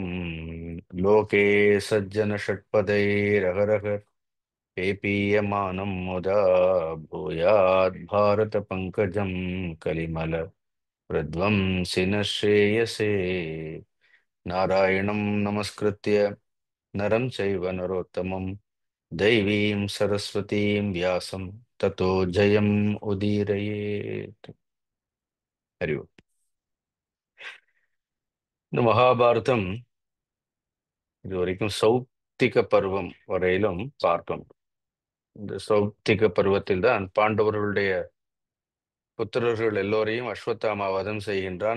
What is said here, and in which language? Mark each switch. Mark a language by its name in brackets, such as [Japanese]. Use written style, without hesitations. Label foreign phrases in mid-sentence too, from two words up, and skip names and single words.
[Sanskrit] लोके सज्जन षट्पदैरहरः पेपीयमानं मुदा भूयात् भारत पंकजं कलिमल प्रध्वंसिन श्रेयसे नारायणं नमस्कृत्य नरं चैव नरोत्तमं दैवीं सरस्वतीं व्यासं ततो जयम् उदीरयेत्. हरि ओम्. [Tamil] இந்த மகாபாரதம் இதுவரைக்கும் சௌப்திக பருவம் வரையிலும் பார்த்தோம். இந்த சௌப்திக பருவத்தில் தான் பாண்டவர்களுடைய புத்திரர்கள் எல்லோரையும் அஸ்வத்தாமா வதம் செய்கின்றான்.